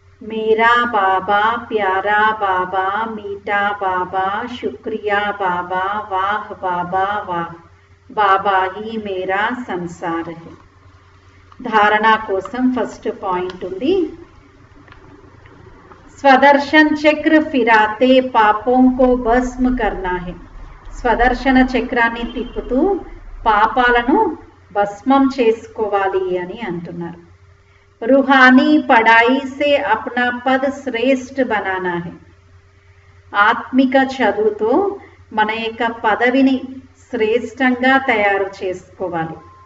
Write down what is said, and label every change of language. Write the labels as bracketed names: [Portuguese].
[Hindi] मेरा बाबा प्यारा बाबा मीठा बाबा शुक्रिया बाबा वाह बाबा वाह. बाबा ही मेरा संसार है. [Telugu] धारणा कोसम फर्स्ट पॉइंट ఉంది. [Hindi] स्वदर्शन चक्र फिराते पापों को भस्म करना है. [Telugu] స్వదర్శన చక్రాన్ని తిప్పుతూ పాపాలను భస్మం చేసుకోవాలి అని అంటున్నారు. [Hindi] रूहानी पढ़ाई से अपना पद श्रेष्ठ बनाना है. [Telugu] ఆత్మిక చదువుతో మన యొక్క పదవిని శ్రేష్టంగా తయారు చేసుకోవాలి.